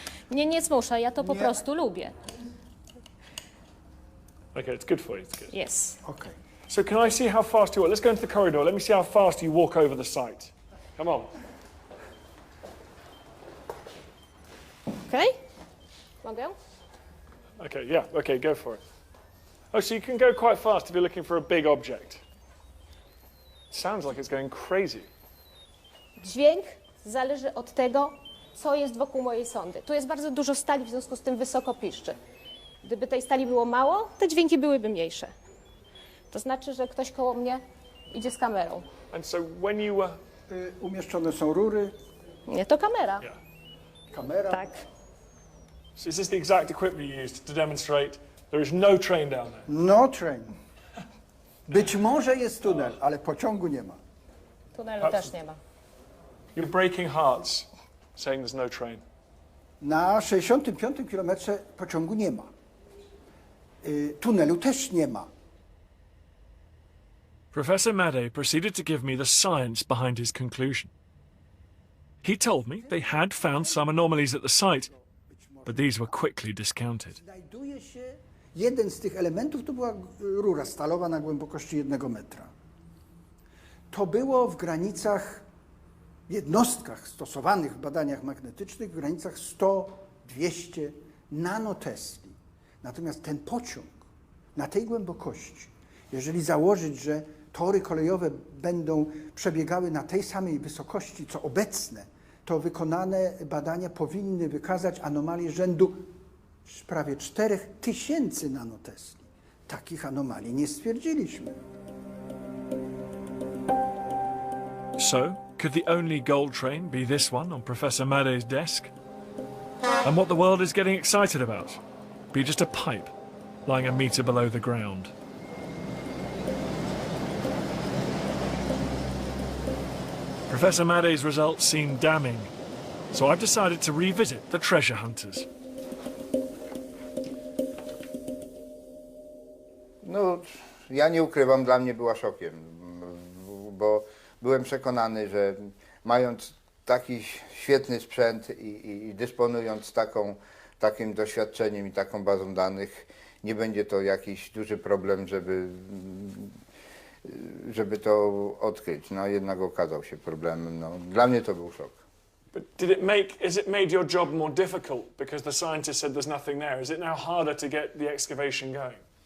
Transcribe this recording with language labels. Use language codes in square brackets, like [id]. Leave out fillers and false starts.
[pl] Nie, nie zmuszę, ja to po prostu lubię. [en] Okay, it's good for you, it's good. Yes. Okay. So can I see how fast you are? Let's go into the corridor. Let me see how fast you walk over the site. Come on. [pl] Okay? Mogę? [en] Okay, yeah, okay, go for it. Oh, so you can go quite fast if you're looking for a big object. Sounds like it's going crazy. [pl] Dźwięk zależy od tego, co jest wokół mojej sondy. Tu jest bardzo dużo stali, w związku z tym wysoko piszczy. Gdyby tej stali było mało, te dźwięki byłyby mniejsze. To znaczy, że ktoś koło mnie idzie z kamerą. [en] And so when you were... [pl] Umieszczone są rury. Nie, to kamera. [en] Yeah. [pl] Kamera. Tak. [en] So is this the exact equipment you used to demonstrate there is no train down there? No train. [pl] Być może jest tunel, ale pociągu nie ma. Tunelu też nie ma. [en] You're breaking hearts saying there's no train. [pl] Na 65 kilometrze pociągu nie ma. Tunelu też nie ma. [en] Professor Madej proceeded to give me the science behind his conclusion. He told me they had found some anomalies at the site, but these were quickly discounted. [pl] Znajduje się jeden z tych elementów, to była rura stalowa na głębokości 1 metra. To było w granicach, jednostkach stosowanych w badaniach magnetycznych w granicach 100-200 nanotesli. Natomiast ten pociąg na tej głębokości, jeżeli założyć, że tory kolejowe będą przebiegały na tej samej wysokości, co obecne, to wykonane badania powinny wykazać anomalie rzędu prawie 4000 nanotesli. Takich anomalii nie stwierdziliśmy. [en] So, could the only gold train be this one on Professor Madej's desk? And what the world is getting excited about? Be just a pipe lying a meter below the ground. Professor Madej's results seem damning, so I've decided to revisit the treasure hunters. [pl] No, ja nie ukrywam, dla mnie była szokiem, bo byłem przekonany, że mając taki świetny sprzęt i dysponując takim doświadczeniem i taką bazą danych, nie będzie to jakiś duży problem, żeby to odkryć. No jednak okazał się problemem. No, dla mnie to był szok. [en] But has it made your job more difficult because the scientist said there's nothing there? Is it now harder to get the excavation going?